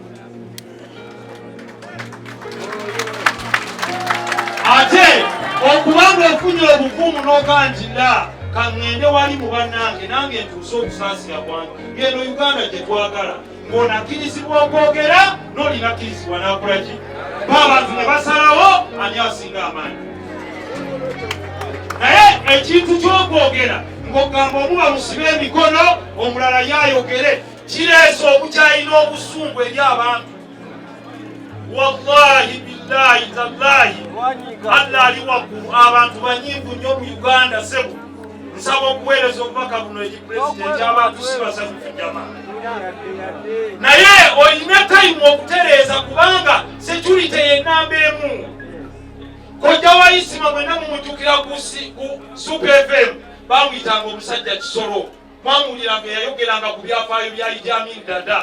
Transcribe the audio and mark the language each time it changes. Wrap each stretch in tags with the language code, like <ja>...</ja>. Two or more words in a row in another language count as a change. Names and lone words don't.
<lg>Ate okubanga ofunye obuvumu n'ogaa nti nda kaŋŋende wali mu bannange nange ntuuse okusaasira kwange, ng'eno Uganda gye twagala, ng'onakkirizibwa okwogera n'olinakkirizibwa n'akola ki? Abantu ne basalawo ani asinga amaanyi. Naye ekintu ky'okwogera ng'ogamba omu bamusibe emikono omulala yayogere, kireese obukyayi n'obusungu eri abantu.</lg> <ar>والله بالله تالله</ar> <lg>Allah ali waggulu, abantu banyinvu nnyo mu Uganda sebo. Nsaba okuweereza obubaka buno eri pulezidenti, abantu si basanyufu jamaa. Naye olina tayimu okutereeza kubanga security y'ennamba emu. Kojja wa Isima mwenna mumujjukira ku Super FM bamuyitanga omusajja Kisolo, mwamuwuliranga eyayogeranga ku byafaayo bya Idi Amin Dada.</lg>